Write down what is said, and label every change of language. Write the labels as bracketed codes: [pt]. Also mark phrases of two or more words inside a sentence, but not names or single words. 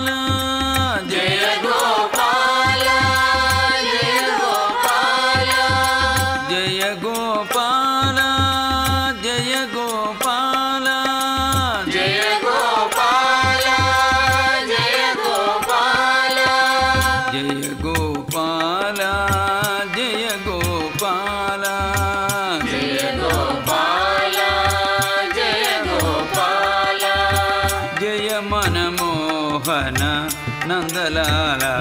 [hi] जय गोपाल जय गोपाल, जय गोपाल जय गोपाल, जय गोपाल [te] జయ గోపాల జయ గోపాల జయ గోపాల జయ గోపాల జయ మనమోహన నందలాల